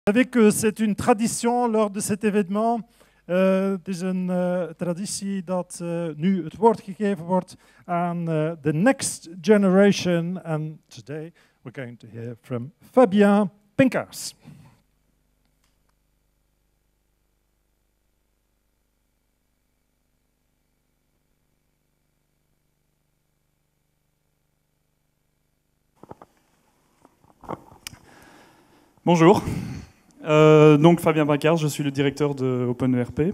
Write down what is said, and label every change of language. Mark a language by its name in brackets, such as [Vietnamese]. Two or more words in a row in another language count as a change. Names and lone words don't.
[French] Vous savez que c'est une tradition lors de cet événement. [Dutch] Het is een traditie dat nu het woord gegeven wordt aan [English] the next generation. And today we're going to hear from Fabien Pinkas. [French] Bonjour, donc Fabien Pinkas, je suis le directeur de OpenERP.